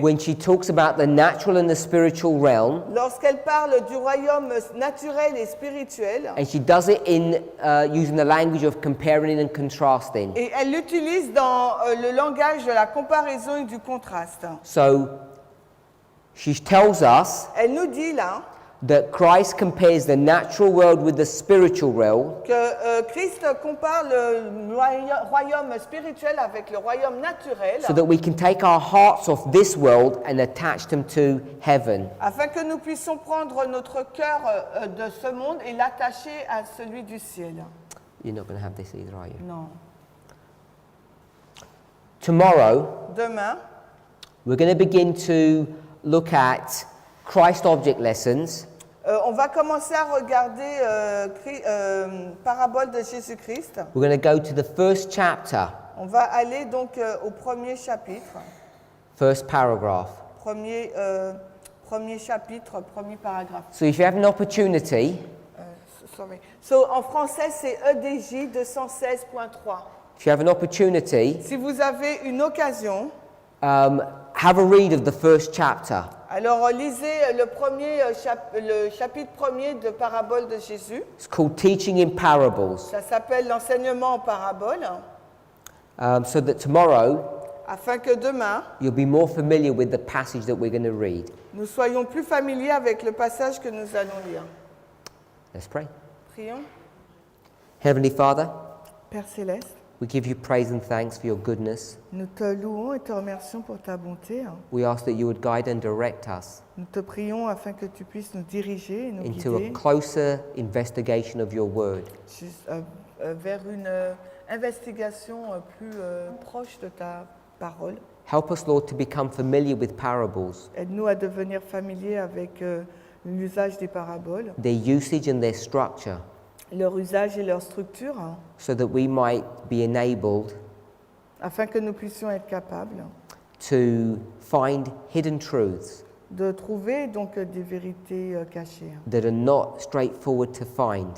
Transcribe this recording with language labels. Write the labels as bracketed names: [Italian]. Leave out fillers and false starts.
[English] when she talks about the natural and the spiritual realm, [French] lorsqu'elle parle du royaume naturel et spirituel. [English] and she does it in using the language of comparing and contrasting. [French] Et elle l'utilise dans le langage de la comparaison et du contraste. [English] So she tells us [French] Elle nous dit là [English] that Christ compares the natural world with the spiritual realm, [French] que Christ compare le royaume spirituel avec le royaume naturel [English] so that we can take our hearts off this world and attach them to heaven. [French] afin que nous puissions prendre notre cœur de ce monde et l'attacher à celui du ciel. [English] You're not going to have this either, are you? [French] Non. [English] Tomorrow, [French] Demain, [English] we're going to begin to look at Christ object lessons. [French] on va commencer à regarder Parabole de Jésus-Christ. [English] We're going to go to the first chapter, [French] On va aller donc au premier chapitre. [English] first paragraph. [French] Premier chapitre, premier paragraphe. [English] So if you have an opportunity, Sorry. So, [French] en français, c'est EDJ 216.3. [English] if you have an opportunity, [French] Si vous avez une occasion, [English] have a read of the first chapter. [French] alors lisez le chapitre premier de Parabole de Jésus. [English] It's called Teaching in Parables, [French] Ça s'appelle l'enseignement en parabole, [English] so that tomorrow [French] afin que demain, [English] you'll be more familiar with the passage that we're going to read. [French] nous soyons plus familiers avec le passage que nous allons lire. [English] Let's pray. [French] Prions. [English] Heavenly Father, [French] Père Céleste, [English] we give you praise and thanks for your goodness. [French] nous te louons et te remercions pour ta bonté. [English] We ask that you would guide and direct us [French] Nous te prions afin que tu puisses nous diriger et nous [English] into a [French] guider [English] closer investigation of your word. [French] vers une investigation plus proche de ta parole. [English] Help us, Lord, to become familiar with parables, [French] Aide-nous à devenir familiers avec l'usage des paraboles, [English] their usage and their structure, [French] leur usage et leur structure, [English] so that we might be enabled [French] afin que nous puissions être capables [English] to find hidden truths [French] de trouver donc des vérités cachées [English] that are not straightforward to find,